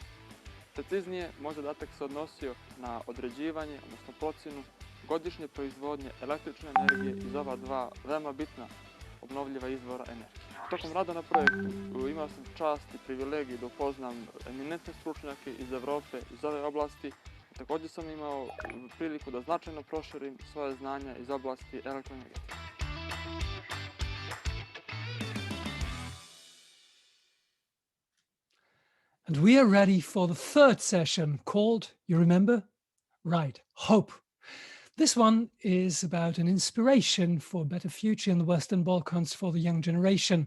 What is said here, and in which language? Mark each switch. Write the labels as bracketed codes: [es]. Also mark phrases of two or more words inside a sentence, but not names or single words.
[bs] Preciznije, moj zadatak se odnosio na određivanje, odnosno procjenu godišnje proizvodnje električne energije iz ova dva veoma bitna obnovljiva izvora energije. Tokom rada na projektu imao sam čast i privilegiju da upoznam eminentne stručnjake iz Evrope iz ove oblasti. Također sam imao priliku da značajno proširim svoje znanja iz oblasti elektroenergetike. [en] And we are ready for the third session called, you remember? Right, Hope. This one is about an inspiration for a better future in the Western Balkans for the young generation.